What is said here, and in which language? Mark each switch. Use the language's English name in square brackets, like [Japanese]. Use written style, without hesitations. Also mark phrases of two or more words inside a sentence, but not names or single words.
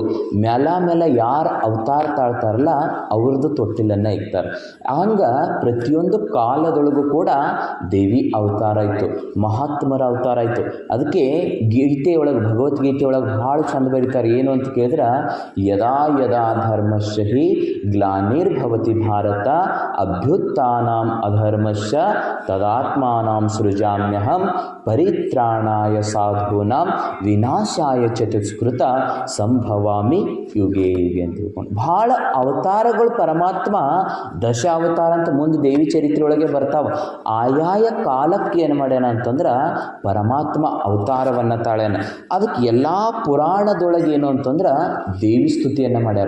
[Kannada] ಮೇಲ ಯಾರು ಅವತಾರ ತಾಳ್ತಾರಲ್ಲ ಅವ್ರದ್ದು ತೊಟ್ಟಿಲನ್ನು ಇಕ್ತಾರೆ. ಹಂಗೆ ಪ್ರತಿಯೊಂದು ಕಾಲದೊಳಗೂ ಕೂಡ ದೇವಿ ಅವತಾರ ಆಯಿತು, ಮಹಾತ್ಮರ ಅವತಾರ ಆಯಿತು. ಅದಕ್ಕೆ ಗೀತೆಯೊಳಗೆ ಭಗವದ್ಗೀತೆಯೊಳಗೆ ಭಾಳ ಚಂದ ಬರೀತಾರೆ. ಏನು ಅಂತ ಕೇಳಿದ್ರೆ [Sanskrit] ಯದಾ ಯದಾ ಧರ್ಮಶ್ಚ ಹಿ ಗ್ಲಾನಿರ್ಭವತಿ ಭಾರತ ಅಭ್ಯುತ್ಥಾನಾಂ ಅಧರ್ಮಶ್ಚ ತದಾತ್ಮಾನಾಂ ಸೃಜಾಮ್ಯಹಂ ಪರಿತ್ರಾಣಾಯ ಪರಿತ್ರಾಣಾಯ ಸಾಧೂನಾಂ ವಿನಾಶಾಯ ಚತುಷ್ಕೃತ ಸಂಭವಾಮಿ ಯುಗೆ ಯುಗೆ [Kannada] ಅಂತ ತಿಳ್ಕೊಂಡು ಭಾಳ ಅವತಾರಗಳು ಪರಮಾತ್ಮ ದಶಾವತಾರ ಅಂತ ಮುಂದೆ ದೇವಿ ಚರಿತ್ರೆ ಒಳಗೆ ಬರ್ತಾವ. ಆಯಾಯ ಕಾಲಕ್ಕೆ ಏನು ಮಾಡ್ಯಾನ ಅಂತಂದ್ರೆ ಪರಮಾತ್ಮ ಅವತಾರವನ್ನು ತಾಳ್ಯಾನ. ಅದಕ್ಕೆ ಎಲ್ಲ ಪುರಾಣದೊಳಗೆ ಏನು ಅಂತಂದ್ರೆ ದೇವಿ ಸ್ತುತಿಯನ್ನು ಮಾಡ್ಯಾರ.